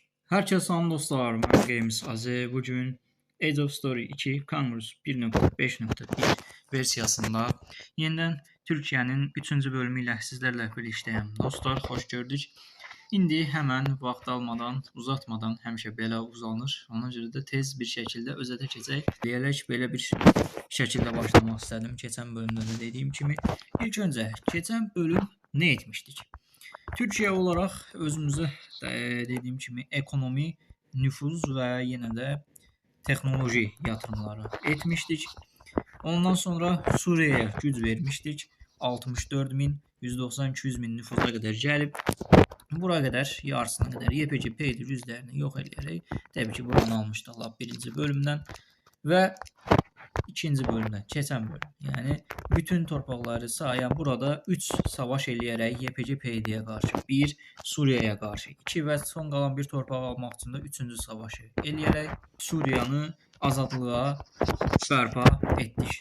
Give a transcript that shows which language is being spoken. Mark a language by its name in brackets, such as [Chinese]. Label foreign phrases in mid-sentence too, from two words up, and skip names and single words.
[Turkish] Herkese salam dostlar, ben Games Aze. Bugün Age of Story 2 Congress 1.5.1 versiyasında yeniden Türkiye'nin 3. [Azerbaijani] bölümü ilə sizlərlə birliktəyəm. Dostlar, xoş gördük. İndi hemen vaxt almadan, uzatmadan həmişə belə uzanır. Ona görə də tez bir şəkildə özətə keçək. Deyələk belə bir şəkildə başlamaq istədim. Keçən bölümdə də dediyim kimi. İlk öncə, keçən bölüm nə etmişdik? [Turkish] Türkiye olarak özümüze dediğim kimi ekonomi, nüfuz ve yine de teknoloji yatırımları etmiştik. Ondan sonra Suriye'ye güc vermiştik. 64 bin, 190-200 bin nüfuza kadar gelip buraya kadar yarısına kadar YPG paydır yüzlerini yok ederek tabii ki buranı almışlar birinci bölümden ve ikinci bölümden, [Azerbaijani] keçən bölüm. Yəni bütün torpaqları sayan burada 3 savaş eləyərək YPG PYD-yə qarşı, 1 Suriyaya qarşı, 2 və son qalan bir torpaq almaq üçün də 3-cü savaşı eləyərək Suriyanı azadlığa bərpa etdik.